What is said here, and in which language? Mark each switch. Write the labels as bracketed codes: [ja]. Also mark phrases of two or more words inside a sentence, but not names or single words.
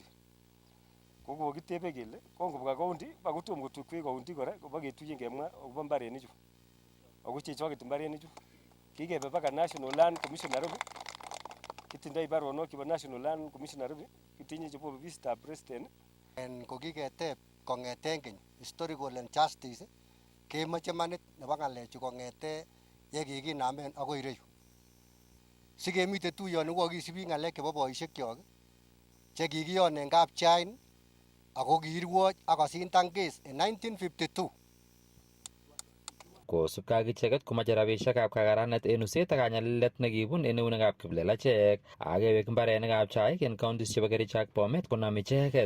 [kln] Kokokitebe kele kongobwa county bakotom kotukwech county kora kobaketuyen kemwa akobo mbarenichu ako chechwaket mbarenichu kikebe baka National Land Commission Nairobi kitindoi baronok chebo National Land Commission Nairobi kitinye chebo ofisitab president en kokiketeb kong'eten keny [en] historical and justice [kln] kemoche manit nebo ng'alechu kong'ete yekikinamen akoi ireyu sikemite tuyoni kokisibi ng'alek chebo boisiekyok chekikiyon en kapchain ako kiirwoch akosindan case en 1952. Kosubkei ak icheket komoche rabisiekab kakaranet en uset ak kanyalilet nekibun en eunekab kiplelachek ak kewek mbarenikab chaik en counties chebo Kericho ak Bomet konam icheket.